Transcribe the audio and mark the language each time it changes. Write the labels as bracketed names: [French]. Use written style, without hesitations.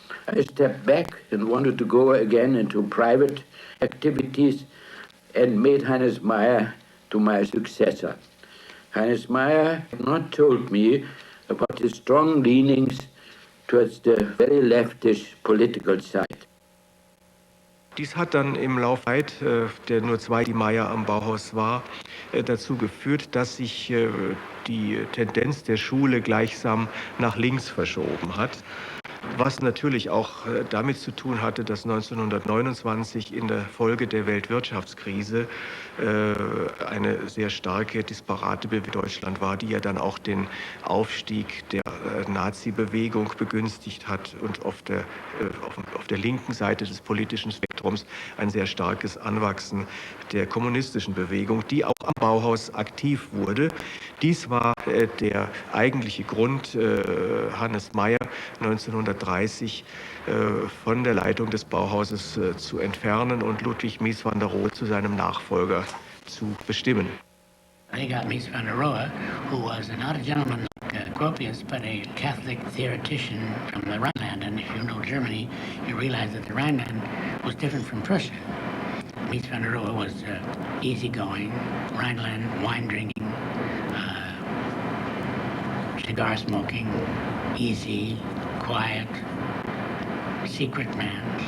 [English] I stepped back and wanted to go again into private activities and made Hannes Meyer to my successor. Hannes Meyer had not told me about his strong leanings towards the very leftish political side. [German] Dies hat dann im Laufe der Zeit, der nur 2 die Meyer am Bauhaus war, dazu geführt, dass sich die Tendenz der Schule gleichsam nach links verschoben hat. Was natürlich auch damit zu tun hatte, dass 1929 in der Folge der Weltwirtschaftskrise eine sehr starke disparate Bewegung in Deutschland war, die ja dann auch den Aufstieg der Nazi-Bewegung begünstigt hat und auf der linken Seite des politischen Spektrums ein sehr starkes Anwachsen der kommunistischen Bewegung, die auch am Bauhaus aktiv wurde. Dies war der eigentliche Grund, Hannes Meyer 1930 von der Leitung des Bauhauses zu entfernen und Ludwig Mies van der Rohe zu seinem Nachfolger zu bestimmen. [English] They got Mies van der Rohe, who was not a gentleman like Gropius, but a Catholic theoretician from the Rhineland. And if you know Germany, you realize that the Rhineland was different from Prussia. Mies van der Rohe was easygoing, Rhineland, wine drinking, cigar smoking, easy, quiet, secret man.